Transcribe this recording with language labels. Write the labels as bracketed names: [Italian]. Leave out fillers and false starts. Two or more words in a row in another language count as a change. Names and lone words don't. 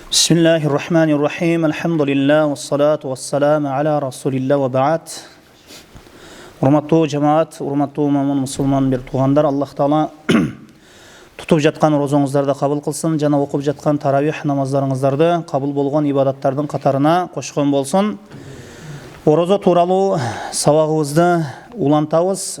[Arabic] بسم الله الرحمن الرحيم. الحمد لله والصلاة والسلام على رسول الله وبعد. [Kyrgyz] Урматтуу жамаат, урматтуу момун мусулман бир туугандар, Аллах Таала тутуп жаткан розоңуздарды кабыл кылсын жана окуп жаткан таравих намаздарыңыздарды кабыл болгон ибадаттардын катарына кошкон болсун. Орозо тууралуу сабагыбызды улантабыз.